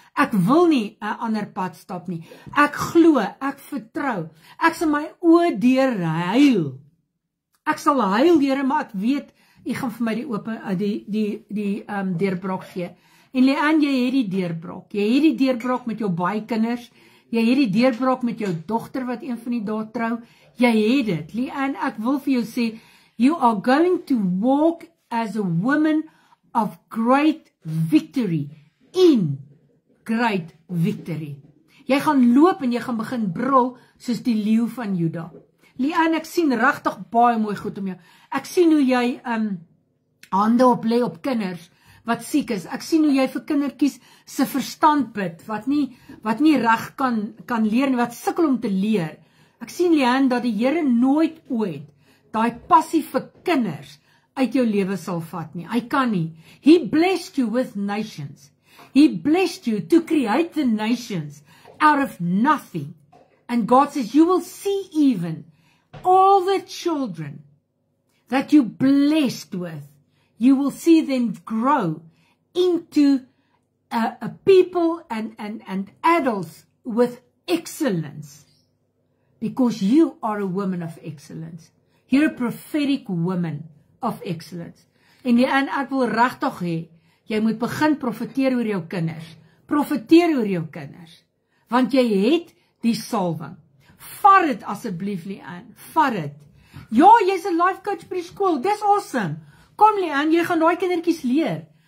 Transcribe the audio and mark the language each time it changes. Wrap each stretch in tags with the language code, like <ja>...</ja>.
<af>Ek wil nie 'n ander pad stap nie. Ek glo, ek vertrou. Ek sal my oë deur huil. Ek sal huil, Here, maar ek weet U gaan vir my die deurbraak gee. En Leanne, jy het die deurbraak. Jy het die deurbraak met jou baie kinders. Jy het die deurbraak met jou dogter wat een van die dae trou. Jy het dit.</af> <en>Leanne,</en> <af>ek wil vir jou sê,</af> <en>you are going to walk as a woman of great victory, in great victory.</en> <af>Jy gaan loop en jy gaan begin brul soos die leeu van Juda. Leanne, ek sien regtig baie mooi goed om jou. Ek sien hoe jy hande op lê op kinders wat siek is. Ek sien hoe jy vir kindertjies se verstand bid, wat nie reg kan leer nie, wat sukkel om te leer. Ek sien, Leanne, dat die Here nooit ooit daai passie vir kinders uit jou lewe sal vat nie. Hy kan nie.</af> <en>He blessed you with nations. He blessed you to create the nations out of nothing. And God says, you will see even all the children that you blessed with, you will see them grow into a people and adults with excellence. Because you are a woman of excellence. You're a prophetic woman of excellence.</en> <af>En ek wil regtig hê, jy moet begin profeteer oor jou kinders. Profeteer oor jou kinders. Want jy het die salwing. Vat dit asseblief, Leanne. Vat dit. Ja, jy's 'n life coach by die skool. Dis awesome. Kom, Leanne, jy gaan daai kindertjies leer.</af>